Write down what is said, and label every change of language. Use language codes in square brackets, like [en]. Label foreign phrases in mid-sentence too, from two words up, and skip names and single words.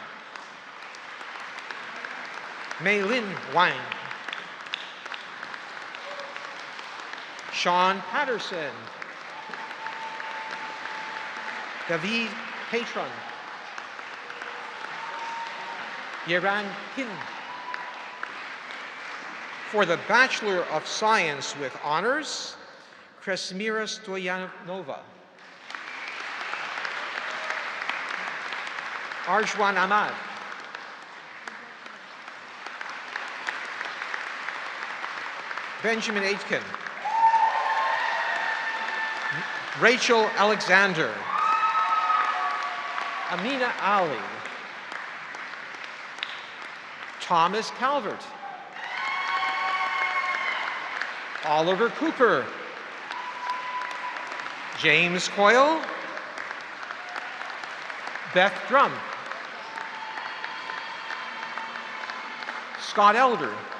[en] Mei Lin Wang. Sean Patterson. David Patron. Yeran Hin. For the Bachelor of Science with Honors, Kresmira Stoyanova. Arjwan Ahmad. Benjamin Aitken. Rachel Alexander. Amina Ali. Thomas Calvert. Oliver Cooper. James Coyle. Beth Drum. Scott Elder.